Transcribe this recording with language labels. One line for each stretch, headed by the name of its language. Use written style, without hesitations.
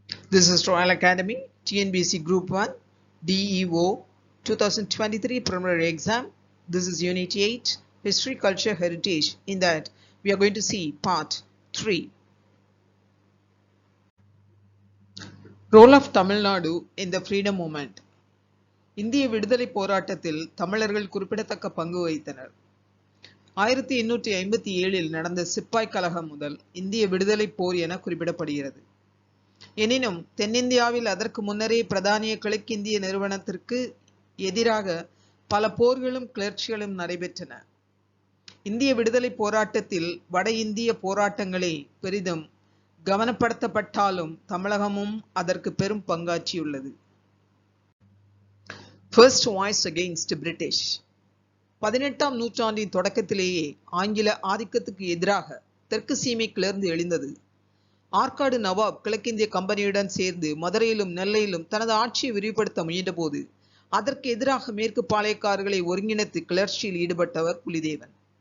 English: This is Royal Academy, Tnpsc Group 1, DEO 2023 preliminary exam. This is Unit 8, History, Culture, Heritage. In that, we are going to see Part 3. Role of Tamil Nadu in the Freedom Movement.
Tamil: இந்திய விடுதலை போராட்டத்தில் தமிழர்கள் குறிப்பிடத்தக்க பங்கு வகித்தனர். 1857இல் நடந்த சிப்பாய் கலகம் முதல் இந்திய விடுதலை போர் என குறிப்பிடப்படுகிறது. எனினும் தென்னிந்தியாவில் அதற்கு முன்னரே பிரதானிய கிழக்கிந்திய நிறுவனத்திற்கு எதிராக பல போர்களும் கிளர்ச்சிகளும் நடைபெற்றன. இந்திய விடுதலை போராட்டத்தில் வட இந்திய போராட்டங்களே பெரிதும் கவனப்படுத்தப்பட்டாலும் தமிழகமும் அதற்கு பெரும் பங்காற்றியுள்ளது.
English: First voice against British.
Tamil: 18ஆம் நூற்றாண்டின் தொடக்கத்திலேயே ஆங்கில ஆதிக்கத்துக்கு எதிராக தெற்கு சீமை கிளர்ந்து எழுந்தது. ஆற்காடு நவாப் கிழக்கிந்திய கம்பெனியுடன் சேர்ந்து மதுரையிலும் நெல்லையிலும் தனது ஆட்சியை விரிவுபடுத்த முயன்றபோது அதற்கு எதிராக மேற்கு பாளையக்காரர்களை ஒருங்கிணைத்து கிளர்ச்சியில் ஈடுபட்டவர் புலிதேவன்.